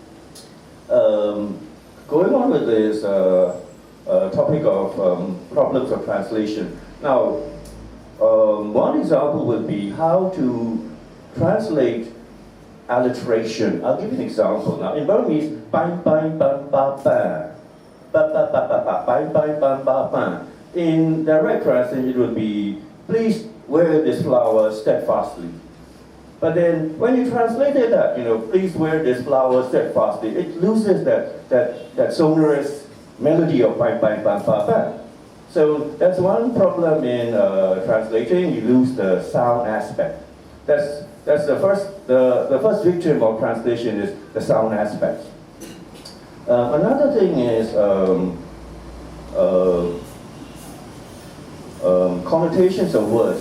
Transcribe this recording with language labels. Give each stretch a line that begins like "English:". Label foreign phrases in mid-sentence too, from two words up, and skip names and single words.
English: Going on with this topic of problems of translation. Now, one example would be how to translate alliteration. I'll give you an example. Now, in Burmese, bang bang bang ba ba, ba ba ba ba ba, bang bang bang ba ba. In direct translation, it would be, please wear this flower steadfastly. But then, when you translated that, please wear this flower steadfastly, it loses that sonorous melody of bang bang bang ba ba. So that's one problem in translating. You lose the sound aspect. That's the first victim of translation is the sound aspect. Another thing is connotations of words.